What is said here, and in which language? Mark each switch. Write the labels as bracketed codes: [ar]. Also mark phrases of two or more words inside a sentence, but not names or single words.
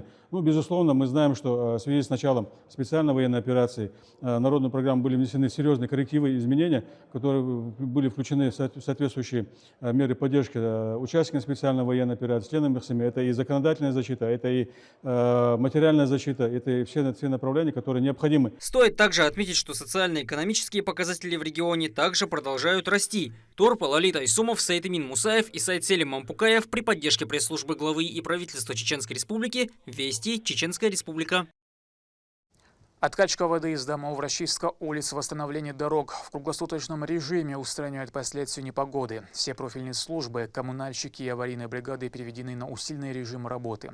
[ru] Ну, безусловно, мы знаем, что в связи с началом специальной военной операции в народную программу были внесены серьезные коррективы и изменения, которые были включены в соответствующие меры поддержки участникам специальной военной операции, членам их семьи. Это и законодательная защита, это и материальная защита, это и все направления, которые необходимы. Стоит также отметить, что социально-экономические показатели в регионе также продолжают расти. Торп, Лолита Исумов, Саидамин Мусаев и Сайд Селим Мампукаев при поддержке пресс-службы главы и правительства Чеченской Республики. Вести, Чеченская Республика. Откачка воды из домов, расчистка улиц, восстановление дорог в круглосуточном режиме устраняют последствия непогоды. Все профильные службы, коммунальщики и аварийные бригады переведены на усиленный режим работы.